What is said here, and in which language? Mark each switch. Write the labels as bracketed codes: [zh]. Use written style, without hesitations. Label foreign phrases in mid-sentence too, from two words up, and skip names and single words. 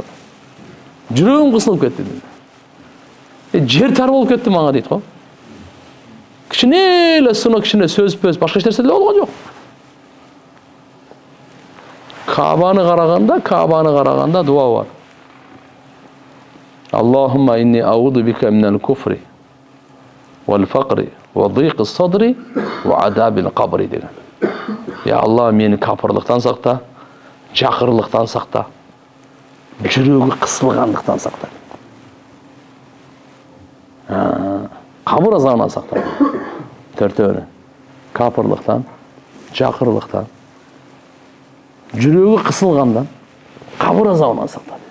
[ky] Жүрөгүм кысылып кетти. Жер тар болуп кетти мага дейт го. Кичине эле сынок, кичине сөз-пөз, башка эч нерсе деле болгон жок. Кабаны караганда дуа бар. [ar] اللهم إني أعوذ بك من الكفر والفقر وضيق الصدر وعذاب القبر деген. [ky] Я Алла, мени капырлыктан сакта, жакырлыктан сакта, жүрөгү кысылгандыктан сакта. Кабыр азабынан сакта. Төртөөнү. Капырлыктан, жакырлыктан, жүрөгү кысылгандан, кабыр азабынан сакта.